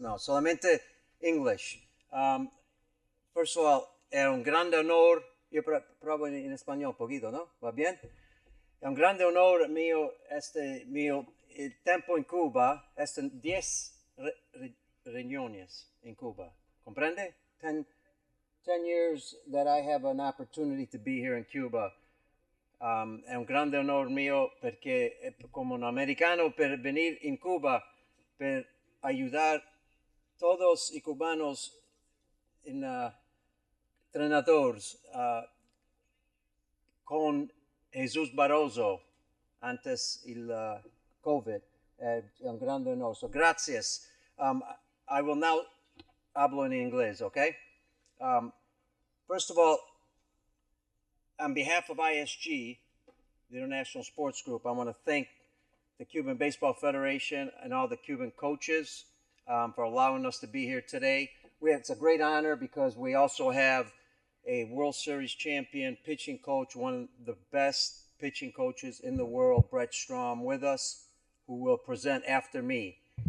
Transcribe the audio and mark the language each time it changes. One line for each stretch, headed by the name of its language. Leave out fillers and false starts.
Spanish: No, solamente English.
English: First of all,
Spanish: es un grande honor. Yo pruebo en español un poquito, ¿no? ¿Va bien? Es un grande honor mío, mío, el tiempo en Cuba, 10 reuniones en Cuba. ¿Comprende?
English: 10 years that I have an opportunity to be here in Cuba.
Italian: È un grande onore mio perché come un americano per venire in Cuba per
Spanish: ayudar todos
Italian: i cubanos in
Spanish: entrenadores con
Italian: Jesús Barroso
Spanish: antes
Italian: il COVID. È un grande onore.
English: So,
Spanish: gracias.
English: I will now
Spanish: hablo en inglés,
English: okay? First of all, on behalf of ISG, the International Sports Group, I want to thank the Cuban Baseball Federation and all the Cuban coaches for allowing us to be here today. It's a great honor because we also have a World Series champion pitching coach, one of the best pitching coaches in the world, Brett Strom, with us, who will present after me.